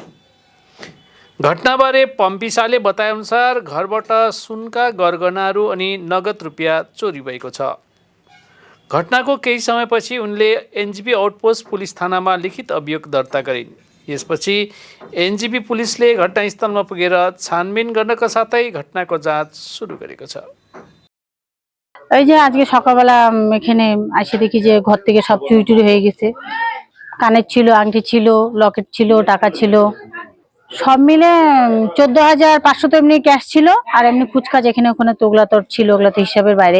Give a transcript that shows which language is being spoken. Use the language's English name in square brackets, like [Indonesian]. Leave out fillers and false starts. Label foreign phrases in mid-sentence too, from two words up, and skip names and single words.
[Nepali] घटनाबारे पम्पिसाले बताएअनुसार घरबाट सुनका गरगहनाहरू अनि नगद रुपियाँ चोरी भएको छ। घटनाको केही समयपछि उनले एनजेपी [English] outpost police [Nepali] थानामा लिखित अभियोग दर्ता गरिन्। यसपछि एनजेपी पुलिसले घटनास्थलमा पुगेर छानबिन गर्नका साथै घटनाको जाँच सुरु गरेको छ। [Bangla] এই যে আজকে সকালবেলা এখানে এসে দেখি যে ঘর থেকে সব চুরি টুরি হয়ে গেছে। কানের ছিল, আংটি ছিল, লকেট ছিল, টাকা ছিল, সব মিলে 14,500 তো এমনি ক্যাশ ছিল, আর এমনি ফুচকা যেখানে ওখানে তো ওগুলা তো ছিল, ওগুলা তো হিসাবের বাইরে।